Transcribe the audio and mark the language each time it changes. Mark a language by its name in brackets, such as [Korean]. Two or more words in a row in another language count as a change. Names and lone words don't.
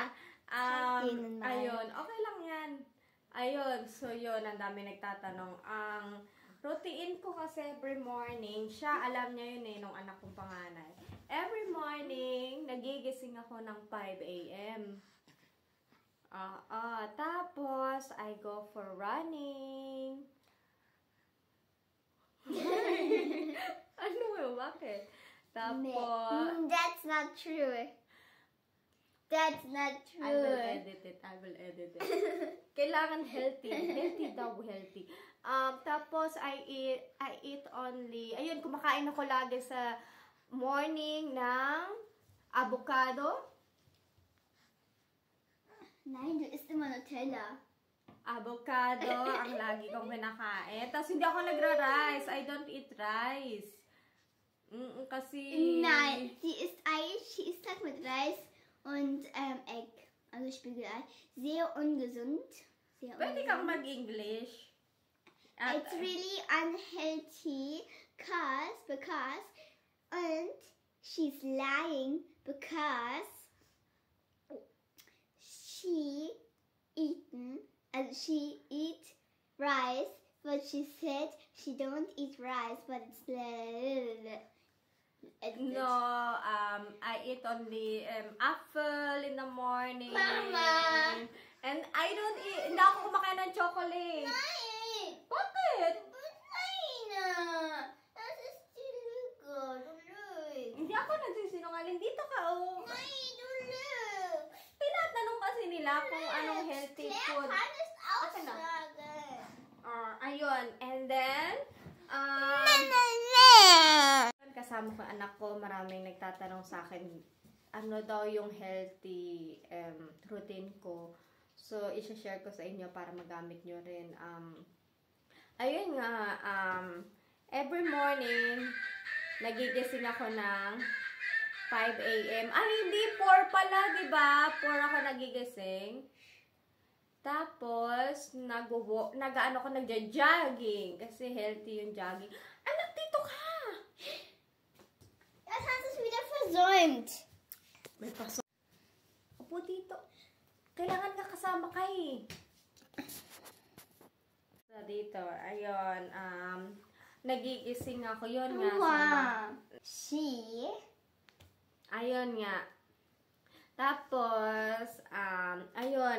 [Filipino] Ayun. Okay lang yan. Ayun. So, yun. Ang dami nagtatanong. Ang routine ko kasi [English] every morning, [Filipino] siya, alam niya yun nung anak kong panganay. [English] Every morning, [Filipino] nagigising ako ng 5 a.m. Tapos, [English] I go for running. [Filipino] Ano yun? Bakit? Tapos, [English] That's not true. That's not true. I will edit it. [Filipino] Kailangan healthy. Healthy daw, healthy. Tapos, [English] I eat only, [Filipino] ayun, kumakain ako lagi sa morning ng avocado. [German] Nein, du isst immer Nutella. [Filipino] Avocado ang lagi kong kinakain. Tapos, hindi ako nagra-rice. [English] I don't eat rice. [Filipino] Kasi... [German] Nein, sie isst Ei, sie isst halt mit Reis und Egg. Also Spiegelei. Sehr ungesund. Sehr [Filipino] Pwede kang mag-English. [English] It's really unhealthy because and she's lying because she eat rice, but she said she don't eat rice, but it's No, I eat only apple in the morning. Mama! And I don't eat, [Filipino] hindi ako kumakain ng chocolate. [German] Nein! [Filipino] Bakit? [German] Nein! Das ist illegal. Du lügst. [Filipino] Hindi ako nagsisinungaling. Dito ka, oh. [German] Nein, du lügst. [Filipino] Tinatanong kasi nila kung anong [English] healthy food. [German] Claire kann es auch [Filipino] Okay na. [German] sagen. [Filipino] Ayun. And then, kasama ko anak ko, maraming nagtatanong sa akin, ano daw yung [English] healthy routine [Filipino] ko. So, isa-share ko sa inyo para magamit nyo rin. Ayun nga, [English] every morning, [Filipino] nagigising ako ng 5 a.m. Ay, hindi, 4 pala, diba? 4 ako nagigising. Tapos, nagja-jogging. Kasi healthy yung jogging. Anak, dito ka! [German] Das hast du wieder versäumt. [Filipino] May paso. Upo dito. Kailangan ka kasama ka eh. So, dito. Ayun. Nagigising ako. Yun nga. [English] Wow. She. [Filipino] Ayun nga. Tapos, ayun.